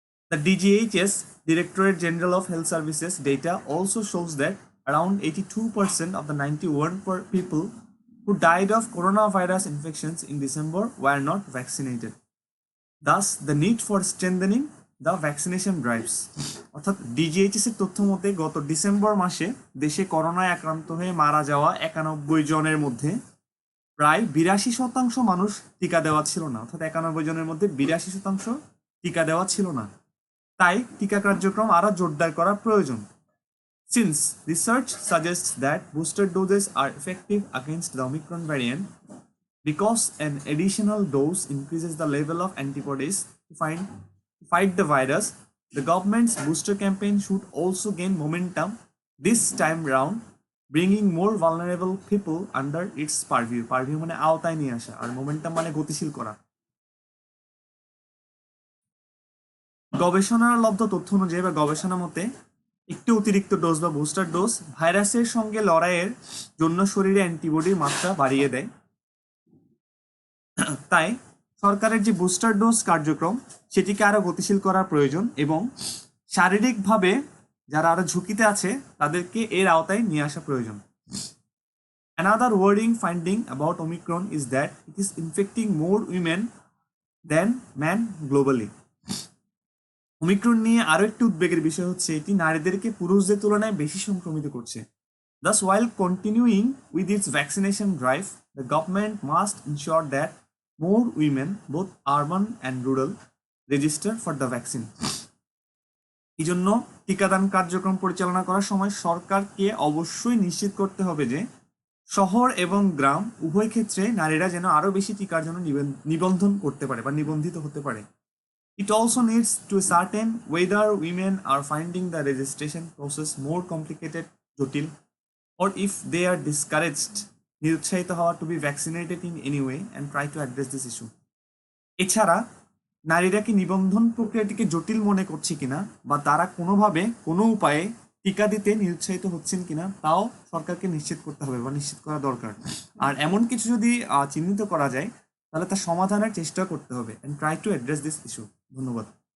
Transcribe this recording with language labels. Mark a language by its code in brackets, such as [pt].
[en] The DGHS, Directorate General of Health Services, data also shows that around 82% of the 91 people who died of coronavirus infections in December were not vaccinated. Thus, the need for strengthening the vaccination drives. [bn] অর্থাৎ DGHS এর তথ্য মতে গত December মাসে দেশে করোনায় আক্রান্ত হয়ে মারা যাওয়া 91 জনের মধ্যে প্রায় 82% মানুষ টিকা দেওয়া ছিল না। অর্থাৎ 91 জনের মধ্যে 82% টিকা দেওয়া ছিল না। তাই টিকা কার্যক্রম আরো জোরদার করা প্রয়োজন। [en] Since research suggests that booster doses are effective against the Omicron variant, because an additional dose increases the level of antibodies to fight the virus, the government's booster campaign should also gain momentum this time round, bringing more vulnerable people under its purview. [bn] Purview মানে আওতায় নিয়ে আসা, আর momentum মানে গতিশীল করা। গবেষণার লব্ধ তথ্য অনুযায়ী বা গবেষণা মতে একটি অতিরিক্ত ডোজ বা বুস্টার ডোজ ভাইরাসের সঙ্গে লড়াইয়ের জন্য শরীরে অ্যান্টিবডির মাত্রা বাড়িয়ে দেয়। তাই সরকারের যে বুস্টার ডোজ কার্যক্রম সেটিকে আরো গতিশীল করা প্রয়োজন এবং শারীরিকভাবে যারা আরো ঝুঁকিতে আছে তাদেরকে এর আওতায় নিয়ে আসা প্রয়োজন। [en] Another worrying finding about Omicron is that it is infecting more women than men globally. [bn] Omicron নিয়ে আরো একটি উদ্বেগের বিষয় হচ্ছে এটি নারীদেরকে পুরুষদের তুলনায় বেশি সংক্রমিত করছে। [en] Thus, while continuing with its vaccination drive, the government must ensure that more women, both urban and rural, register for the vaccine. [bn] এই জন্য টিকাদান কার্যক্রম পরিচালনা করার সময় সরকারকে অবশ্যই নিশ্চিত করতে হবে যে শহর এবং গ্রাম উভয় ক্ষেত্রে নারীরা যেন আরো বেশি টিকার জন্য নিবন্ধন করতে পারে বা নিবন্ধিত হতে পারে। [en] It also needs to ascertain whether women are finding the registration process more complicated, [bn] জটিল, [en] or if they are discouraged, [bn] নিরুৎসাহিত হওয়া [en] to be vaccinated in any way and try to address this issue. [bn] এছাড়া নারীরা কি নিবন্ধন প্রক্রিয়াটিকে জটিল মনে করছে কিনা বা তারা কোনোভাবে কোনো উপায়ে টিকা দিতে নিরুৎসাহিত হচ্ছেন কিনা তাও সরকারকে নিশ্চিত করতে হবে বা নিশ্চিত করা দরকার। আর এমন কিছু যদি চিহ্নিত করা যায় তাহলে তার সমাধানের চেষ্টা করতে হবে [en] and try to address this issue. [bn] ধন্যবাদ।